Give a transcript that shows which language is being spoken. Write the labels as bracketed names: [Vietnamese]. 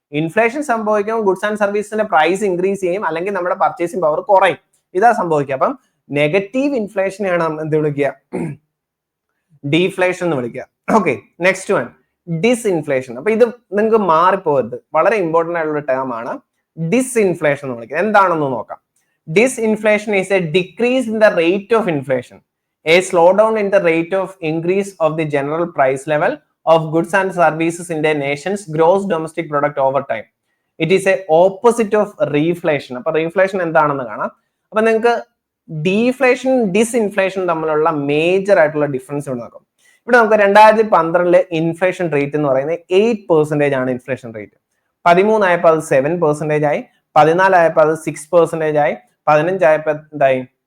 [Malayalam] Inflation സംഭവിക്കുമ്പോൾ goods and സർവീസസിന്റെ price increase ചെയ്യും അല്ലെങ്കിൽ നമ്മുടെ പർച്ചേസിംഗ് പവർ കുറയും. ഇതാ സംഭവിക്കുക. അപ്പം നെഗറ്റീവ് ഇൻഫ്ലേഷനെയാണ് നമ്മൾ എന്ത് വിളിക്കുക? ഡീഫ്ലേഷൻ എന്ന് വിളിക്കുക. Okay, next one ഡിസ്ഇൻഫ്ലേഷൻ. അപ്പൊ ഇത് നിങ്ങൾക്ക് മാറിപ്പോകരുത്, വളരെ ഇമ്പോർട്ടന്റ് ആയിട്ടുള്ള ടേം ആണ്. ഡിസ്ഇൻഫ്ലേഷൻ എന്ന് വിളിക്കുക. എന്താണെന്ന് നോക്കാം. [English] Disinflation is a decrease in the rate of inflation, a slowdown in the rate of increase of the general price level of goods and services in the nation's gross domestic product over time. It is a opposite of reflation. [Malayalam] അപ്പൊ റീഫ്ലേഷൻ എന്താണെന്ന് കാണാം. അപ്പൊ നിങ്ങൾക്ക് deflation ഡിസ്ഇൻഫ്ലേഷൻ തമ്മിലുള്ള major ആയിട്ടുള്ള difference ഇവിടെ നോക്കാം. ഇവിടെ നമുക്ക് 2012 ഇൻഫ്ലേഷൻ റേറ്റ് എന്ന് പറയുന്നത് 8% ആണ് ഇൻഫ്ലേഷൻ റേറ്റ്. 13 ആയപ്പോൾ അത് 7% ആയി, 14 ആയപ്പോൾ അത് 6% ആയി, 15 ആയപ്പോൾ എന്തായി?